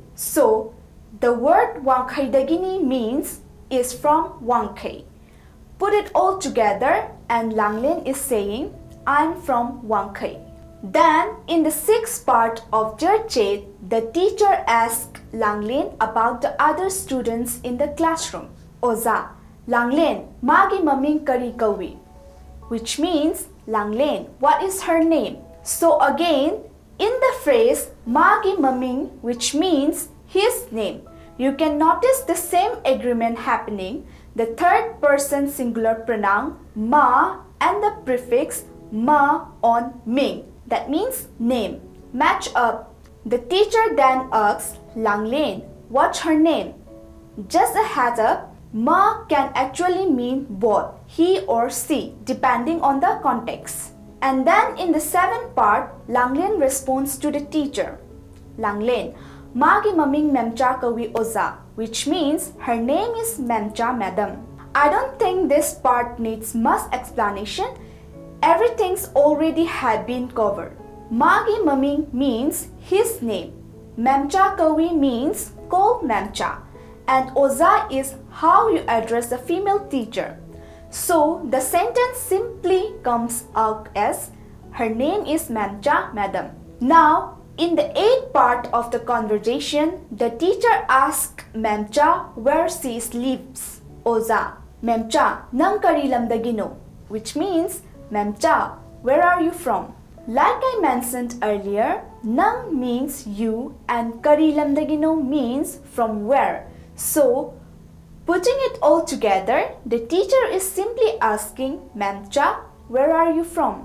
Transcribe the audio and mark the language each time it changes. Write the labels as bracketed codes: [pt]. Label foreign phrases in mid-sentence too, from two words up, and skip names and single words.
[en] So, the word Wangkhay dagini means is from Wangkhay. Put it all together and Langlin is saying, I'm from Wangkhay. Then, in the sixth part of their chat, the teacher asked Langlin about the other students in the classroom. [mni] Oza, Langlin, magi maming kari kawi, [en] which means, Langlin, what is her name? So again, in the phrase [mni] magi maming, [en] which means his name, you can notice the same agreement happening. The third person singular pronoun ma and the prefix ma on ming, that means name, match up. The teacher then asks Langlin, what's her name? Just a heads up, ma can actually mean both he or she depending on the context. And then in the seventh part, Langlin responds to the teacher. [mni] Langlin, magi maming memcha kawi oza, [en] which means her name is memcha madam. I don't think this part needs much explanation. Everything's already had been covered. [mni] Magi maming [en] means his name. Memcha kawi means call memcha. And oza is how you address the female teacher. So the sentence simply comes out as her name is Mamcha, madam. Now, in the eighth part of the conversation, the teacher asks Mamcha where she lives. [mni] Oza, Mamcha, nang kari lamdagino, [en] which means, Mamcha, where are you from? Like I mentioned earlier, nang means you and [mni] kari lamdagino [en] means from where. So, putting it all together, the teacher is simply asking, Mamcha, where are you from?